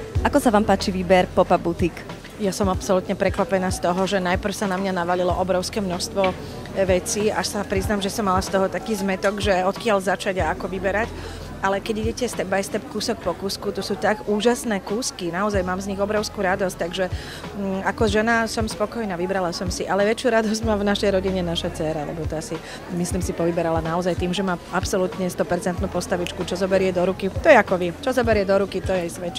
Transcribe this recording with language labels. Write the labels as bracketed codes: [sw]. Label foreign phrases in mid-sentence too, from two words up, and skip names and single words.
[sk] Ako sa vám páči výber Pop-up Boutique? Ja som absolútne prekvapená z toho, že najprv sa na mňa navalilo obrovské množstvo vecí, až sa priznám, že som mala z toho taký zmetok, že odkiaľ začať a ako vyberať. Ale keď idete [en] step by step, [sk] kúsok po kúsku, to sú tak úžasné kúsky, naozaj mám z nich obrovskú radosť, takže ako žena som spokojná, vybrala som si, ale väčšiu radosť má v našej rodine naša dcéra, lebo to asi, myslím si, povyberala naozaj tým, že má absolútne 100% postavičku, čo zoberie do ruky, to je ako vy, čo zoberie do ruky, to jej svedčí.